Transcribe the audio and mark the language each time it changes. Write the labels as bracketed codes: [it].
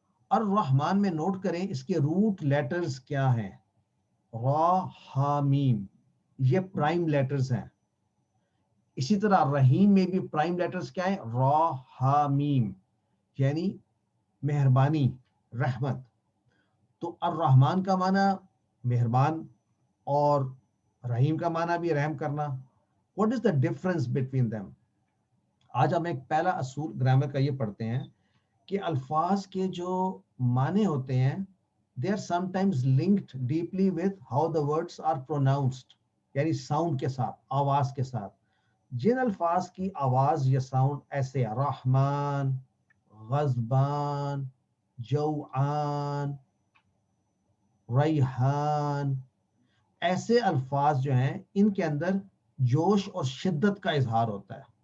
[ur] الرحمن میں نوٹ کریں اس کے روٹ لیٹرز کیا ہیں, را ہا میم, یہ پرائم لیٹرز ہیں. اسی طرح رحیم میں بھی پرائم لیٹرز کیا ہیں, را ہا میم, یعنی مہربانی, رحمت. تو الرحمن کا معنی مہربان اور رحیم کا معنی بھی رحم کرنا. [en] What is the difference between them? [ur] آج ہم ایک پہلا اصول گرامر کا یہ پڑھتے ہیں کہ الفاظ کے جو معنی ہوتے ہیں [en] they are sometimes linked deeply with how the words are pronounced, [ur] یعنی ساؤنڈ کے ساتھ, آواز کے ساتھ. جن الفاظ کی آواز یا ساؤنڈ ایسے رحمان, غضبان, جوعان, ریحان, ایسے الفاظ جو ہیں ان کے اندر جوش اور شدت کا اظہار ہوتا ہے.